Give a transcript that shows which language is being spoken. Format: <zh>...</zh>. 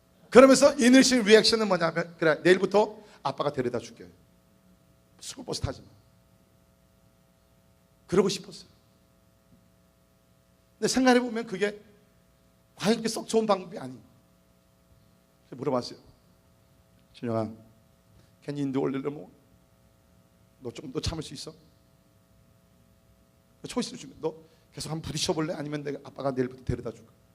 <ko>그러면서 이니셜 리액션은 뭐냐면, 그래, 내일부터 아빠가 데려다 줄게. 스쿨버스 타지 마. 그러고 싶었어요. 근데 생각해보면 그게 과연 그렇게 썩 좋은 방법이 아니에요. 물어봤어요.</ko> <en>준영아, can you endure a little more?</en> <ko>너 조금 더 참을 수 있어? 초이스를 주면 너 계속 한번 부딪혀볼래? 아니면 내가 아빠가 내일부터 데려다 줄까?</ko>